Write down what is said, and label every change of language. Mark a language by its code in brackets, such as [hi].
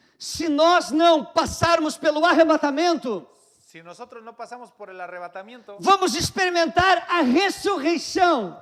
[pt] Se nós não passarmos pelo arrebatamento, [es] Si nosotros no pasamos por el arrebatamiento, [pt] vamos experimentar a ressurreição